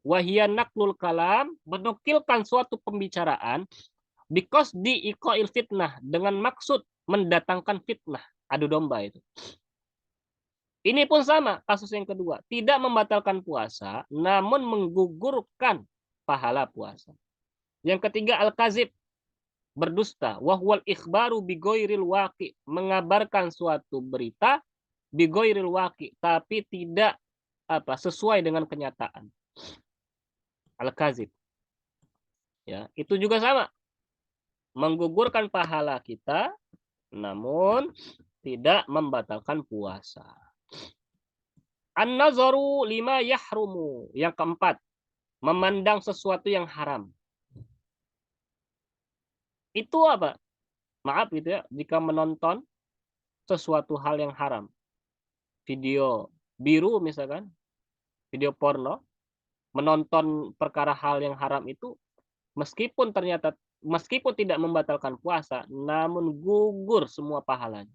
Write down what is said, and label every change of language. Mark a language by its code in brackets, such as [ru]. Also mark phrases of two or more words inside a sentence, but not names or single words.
[ar] وهي نقل الكلام, [id] menukilkan suatu pembicaraan because di ikoil fitnah, dengan maksud mendatangkan fitnah. Adu domba itu. Ini pun sama kasus yang kedua. Tidak membatalkan puasa, namun menggugurkan pahala puasa. Yang ketiga al-kazib, berdusta. [ar] وهو الإخبار بغير الواقع, [id] mengabarkan suatu berita [ar] بغير الواقع, [id] tapi tidak sesuai dengan kenyataan. Al-kazib. Ya, itu juga sama. Menggugurkan pahala kita, namun tidak membatalkan puasa. [ar] النظر لما يحرم. [id] Yang keempat, memandang sesuatu yang haram. Itu apa? Maaf gitu ya, jika menonton sesuatu hal yang haram. Video biru misalkan, video porno, menonton perkara hal yang haram itu meskipun tidak membatalkan puasa, namun gugur semua pahalanya.